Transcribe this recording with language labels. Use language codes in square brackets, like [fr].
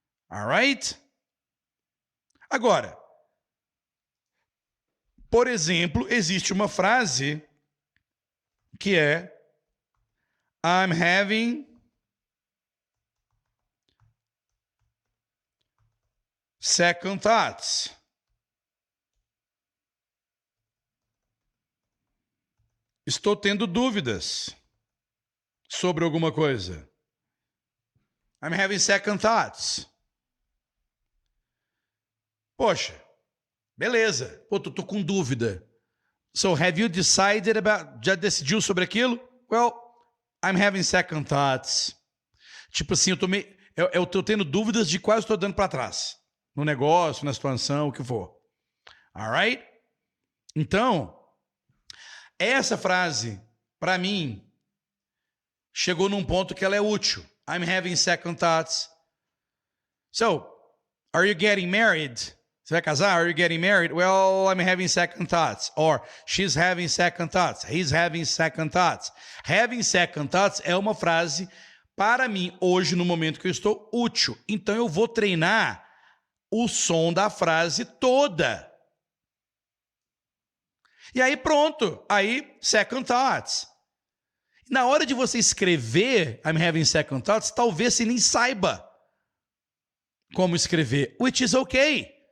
[pt] Alright? Agora, por exemplo, existe uma frase que é I'm having second thoughts. Estou tendo dúvidas sobre alguma coisa. [en] I'm having second thoughts. [pt] Poxa, beleza. Pô, tô com dúvida. [en] So, have you decided about... [pt] Já decidiu sobre aquilo? [en] Well, I'm having second thoughts. [pt] Tipo assim, eu tô tendo dúvidas de quase estou dando para trás. No negócio, na situação, o que for. Alright? Então, essa frase, para mim, chegou num ponto que ela é útil. [en] I'm having second thoughts. So, are you getting married? Você vai casar? Are you getting married? Well, I'm having second thoughts. Or, she's having second thoughts. He's having second thoughts. [pt] Having second thoughts é uma frase, para mim, hoje, no momento que eu estou, útil. Então, eu vou treinar o som da frase toda. E aí, pronto. Aí, second thoughts. Na hora de você escrever I'm having second thoughts, talvez você nem saiba como escrever. Which is okay.